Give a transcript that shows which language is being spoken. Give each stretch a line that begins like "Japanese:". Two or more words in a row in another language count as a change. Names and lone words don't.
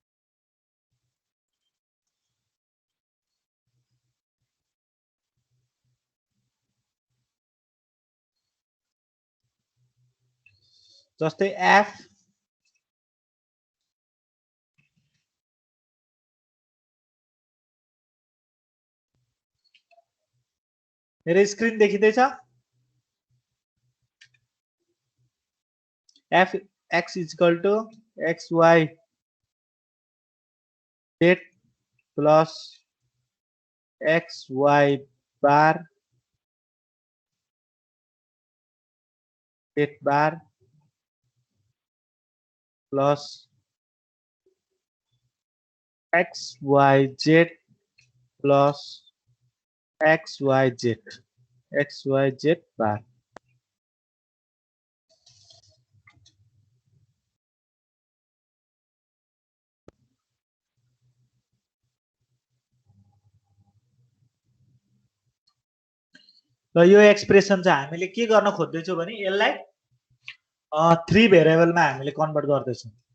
Nepali: जस्तै f मेरो स्क्रिन देखिँदैछ
English: f x is equal to x y z plus x y bar z bar plus x y z plus x y z bar
Nepali: र यो एक्सप्रेसन चाहिँ हामीले के गर्न खोज्दै छौं भने यसलाई 3 भेरिएबलमा हामीले कन्भर्ट गर्दै छौं